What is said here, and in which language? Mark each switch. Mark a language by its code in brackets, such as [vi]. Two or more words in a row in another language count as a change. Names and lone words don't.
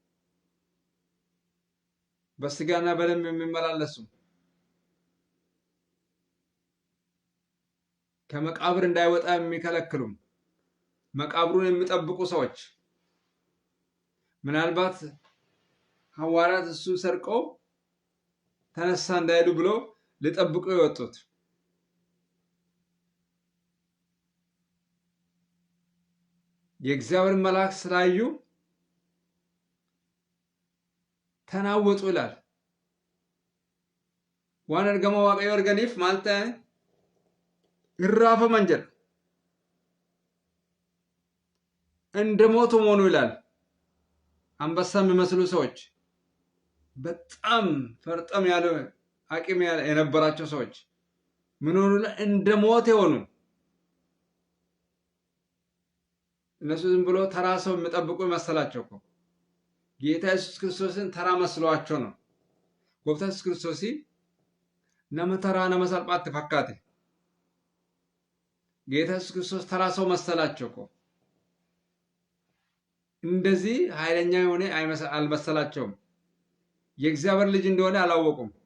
[am] በስጋና በደም የሚመላለሱ ከመቃብር እንዳይወጣ የሚከለክሉ መቃብሩን የሚጠብቁ ሰዎች ምናልባት ሐዋርያት እሱ ሰርቀው ተነሳ እንዳይሉ ብሎ ሊጠብቁ የወጡት የእግዚአብሔር መልአክ ስላዩ ተናወጡ ይላል። [om] ዋን ergama waaqayyo arganiif maal ta'e irraafaman jedha [am] እንደ ሞቱ ሆኑ ይላል። አንበሳ የሚመስሉ ሰዎች በጣም ፈርጠም ያለ አቅም የነበራቸው ሰዎች ምን ሆኑ? እንደ ሞት የሆኑ እነሱ ዝም ብሎ ተራ ሰው የሚጠብቁ መሰላቸው እኮ ጌታ ኢየሱስ ክርስቶስን ተራ መስሏቸው ነው። [om] Gooftaa Yesuus Kiristoos nama tarraa nama salphaatti fakkaate [am] ጌታ ኢየሱስ ክርስቶስ ተራ ሰው መሰላቸው እኮ። እንደዚህ ኃይለኛ የሆነ አልመሰላቸውም። የእግዚአብሔር ልጅ እንደሆነ አላወቁም።